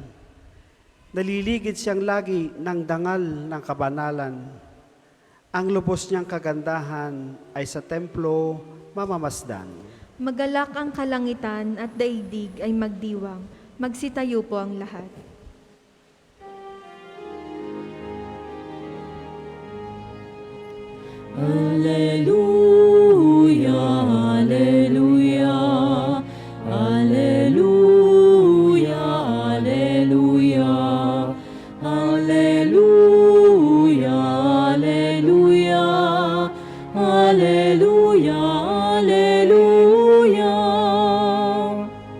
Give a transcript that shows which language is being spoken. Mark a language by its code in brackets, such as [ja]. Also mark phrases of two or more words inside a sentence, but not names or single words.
[tl] Naliligid siyang lagi ng dangal ng kabanalan. Ang lubos niyang kagandahan ay sa templo mamamasdan. Magalak ang kalangitan at daigdig ay magdiwang. Magsitayo po ang lahat. [la] Alleluia, alleluia, alleluia, alleluia, alleluia, alleluia, alleluia, alleluia.